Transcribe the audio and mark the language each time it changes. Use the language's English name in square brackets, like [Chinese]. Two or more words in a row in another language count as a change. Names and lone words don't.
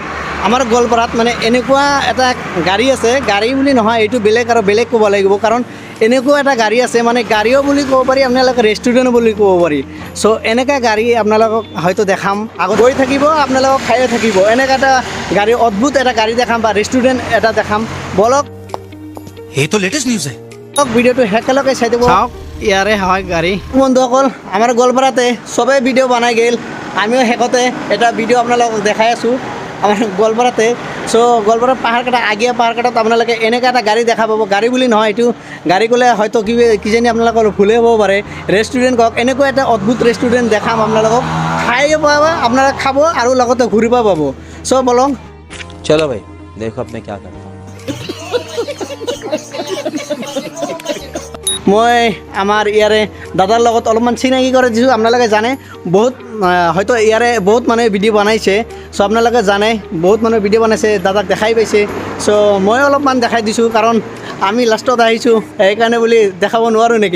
[Assamese] আমাৰ গোৱালপাৰাত মানে এনেকুৱা এটা গাড়ী আছে, গাড়ী বুলি নহয়, এইটো বেলেগ আৰু বেলেগ ক'ব লাগিব, কাৰণ এনেকুৱা এটা গাড়ী আছে, মানে গাড়ীও বুলি ক'ব পাৰি, আপোনালোকে ৰেষ্টুৰেণ্ট বুলি ক'ব পাৰি। চ' এনেকুৱা গাড়ী আপোনালোকক হয়তো দেখাম, আগত গৈ থাকিব, আপোনালোকক খায়ে থাকিব। এনেকুৱা এটা গাড়ী, অদ্ভুত এটা গাড়ী দেখাম বা ৰেষ্টুৰেণ্ট এটা দেখাম। বলক, [Hindi] ये तो लेटेस्ट न्यूज़ है। [Assamese] ভিডিঅ'টো একেলগে চাই দিব। চাওক, ইয়াৰে হয় গাড়ী। বন্ধুসকল, আমাৰ গোৱালপাৰাতে চবেই ভিডিঅ' বনাই গ'ল, আমিও শেষতে এটা ভিডিঅ' আপোনালোকক দেখাই আছোঁ আমাৰ গোৱালপাৰাতে। চ' গোৱালপাৰা পাহাৰকটা আগিয়া পাহাৰকটাত আপোনালোকে এনেকুৱা এটা গাড়ী দেখা পাব। গাড়ী বুলি নহয়, এইটো গাড়ী ক'লে হয়তো কিজানি আপোনালোকৰ ভুলে হ'ব পাৰে। ৰেষ্টুৰেণ্ট কওক, এনেকুৱা এটা অদ্ভুত ৰেষ্টুৰেণ্ট দেখাম আপোনালোকক। খাই পাব, আপোনালোকে খাব আৰু লগতে ঘূৰিব পাব। চ' বলক, [Hindi] चलो भाई देखो अब मैं क्या करता हूँ। [Assamese] মই আমাৰ ইয়াৰে দাদাৰ লগত অলপমান চিনাকি কৰি দিছোঁ। আপোনালোকে জানে, বহুত হয়তো ইয়াৰে বহুত মানুহে ভিডিঅ' বনাইছে। চ' আপোনালোকে জানে, বহুত মানুহে ভিডিঅ' বনাইছে, দাদাক দেখাই পাইছে। চ' মই অলপমান দেখাই দিছোঁ, কাৰণ আমি লাষ্টত আহিছোঁ, সেইকাৰণে বুলি দেখাব নোৱাৰোঁ নেকি।